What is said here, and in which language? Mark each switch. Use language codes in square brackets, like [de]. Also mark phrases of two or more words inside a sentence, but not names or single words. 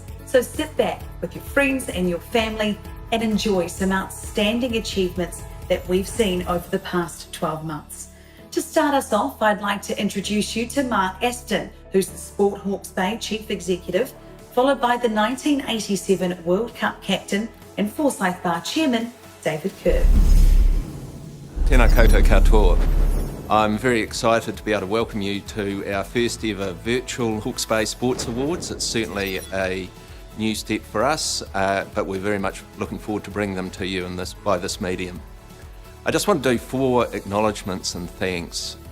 [en] So sit back with your friends and your family and enjoy some outstanding achievements that we've seen over the past 12 months. To start us off, I'd like to introduce you to Mark Aston, who's the Sport Hawke's Bay Chief Executive, followed by the 1987 World Cup captain and Forsyth Barr Chairman, David Kerr. [mi] Tēnā koutou katoa. [en] I'm very excited to be able to welcome you to our first ever virtual Hawke's Bay Sports Awards. It's certainly a new step for us, but we're very much looking forward to bringing them to you by this medium. I just want to do 4 acknowledgements and thanks.